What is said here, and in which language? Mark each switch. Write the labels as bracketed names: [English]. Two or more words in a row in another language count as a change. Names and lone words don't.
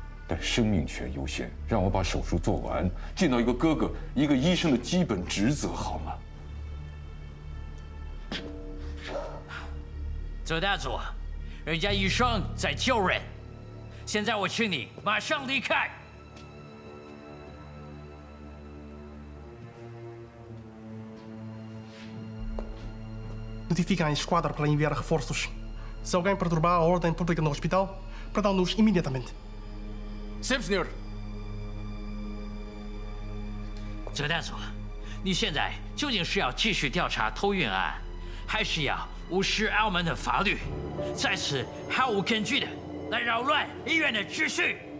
[Chinese] 但生命权优先，让我把手术做完，尽到一个哥哥、一个医生的基本职责，好吗？左大佐。人家医生在救人，现在我请你马上离开。 [Portuguese] Notifica a esquadra para enviar reforços. Se alguém perturbar a ordem pública no hospital, prendam-nos imediatamente. Sim, senhor. [Chinese] 左大佐，你现在究竟是要继续调查偷运案，还是要无视澳门的法律？在此毫无根据的来扰乱医院的秩序。